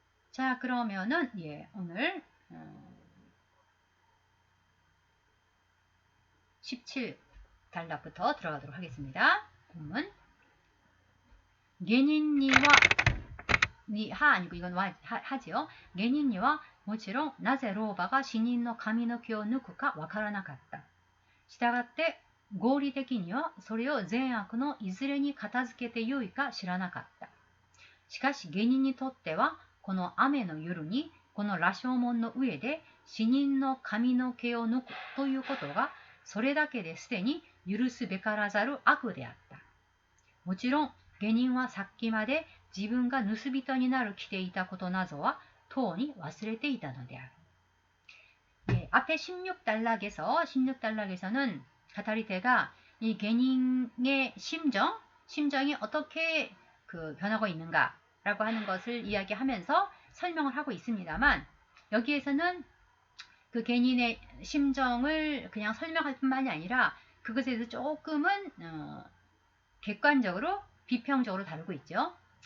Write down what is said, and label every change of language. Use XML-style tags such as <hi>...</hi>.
<ko>자, 그러면은 오늘 17단락부터 들어가도록 하겠습니다. 본문</ko> <ja>게닌니와</ja> <ko>하 아니고 이건 하지요.</ko> <ja>게닌니와 もちろんなぜ老婆が死人の髪の毛を抜くかわからなかった。したがって合理的にはそれを善悪のいずれに片付けてよいか知らなかった。しかし下人にとってはこの雨の夜にこの羅生門の上で死人の髪の毛を抜くということがそれだけですでに許すべからざる悪であった。もちろん下人はさっきまで自分が盗人になる着ていたことなどはとうに忘れていたのである。</ja> <ko>앞에 16단락에서는 가타리테가 이 게닌의 심정이 어떻게 변하고 있는가라고 하는 것을 이야기하면서 설명을 하고 있습니다만 여기에서는 그 게닌의 심정을 그냥 설명할 뿐만이 아니라 그것에 대해서 조금은 객관적으로 비평적으로 다루고 있죠.</ko>